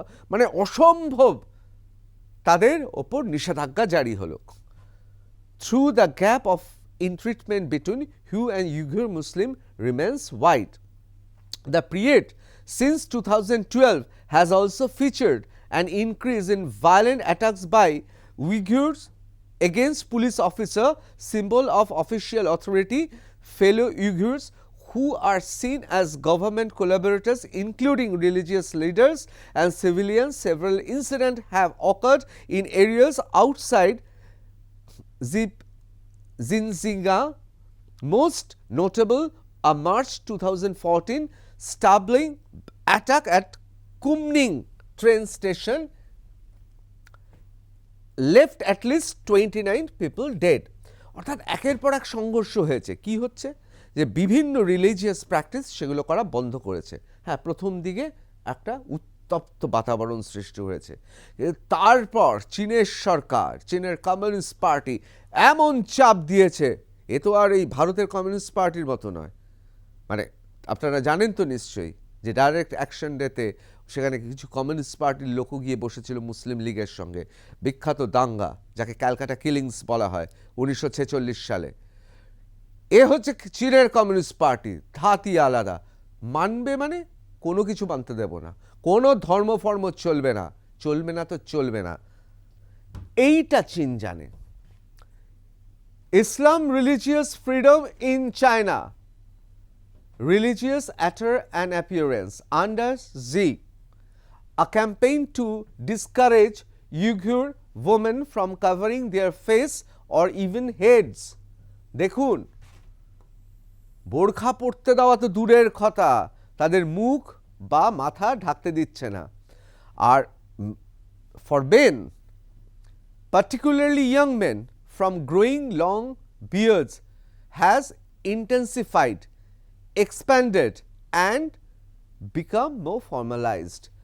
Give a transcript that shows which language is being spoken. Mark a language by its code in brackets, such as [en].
[bn] মানে অসম্ভব তাদের ওপর নিষেধাজ্ঞা জারি হলো। [en] Through the gap of in treatment between Hu and Uyghur Muslim remains wide. The period since 2012 has also featured an increase in violent attacks by Uyghurs against police officer, symbol of official authority, fellow Uyghurs who are seen as government collaborators, including religious leaders and civilians. Several incidents have occurred in areas outside Xinjiang, most notable a March 2014 stabbing attack at Kunming train station left at least 29 people dead. [bn] অর্থাৎ একের পর এক সংঘর্ষ হয়েছে। কি হচ্ছে? যে বিভিন্ন রিলিজিয়াস প্র্যাকটিস সেগুলো করা বন্ধ করেছে। হ্যাঁ, প্রথম দিকে একটা উত্তপ্ত বাতাবরণ সৃষ্টি হয়েছে, তারপর চীনের সরকার, চীনের কমিউনিস্ট পার্টি এমন চাপ দিয়েছে, এ তো আর এই ভারতের কমিউনিস্ট পার্টির মতো নয়। মানে আপনারা জানেন তো নিশ্চয়ই যে ডাইরেক্ট অ্যাকশন ডেতে সেখানে কিছু কমিউনিস্ট পার্টির লোকও গিয়ে বসেছিল মুসলিম লীগের সঙ্গে। বিখ্যাত দাঙ্গা, যাকে ক্যালকাটা কিলিংস বলা হয় 1946 সালে। এ হচ্ছে চীনের কমিউনিস্ট পার্টি, ধাতি আলাদা। মানবে মানে কোনো কিছু মানতে দেব না, কোনো ধর্মফর্ম চলবে না, চলবে না তো চলবে না, এইটা চীন জানে। [en] Islam religious freedom in China, religious attire and appearance under Xi, a campaign to discourage Uyghur women from covering their face or even heads. [bn] দেখুন, বোরখা পরতে দেওয়া তো দূরের কথা, তাদের মুখ বা মাথা ঢাকতে দিচ্ছে না। [en] আর forbidden particularly young men from growing long beards has intensified, expanded and become more formalized.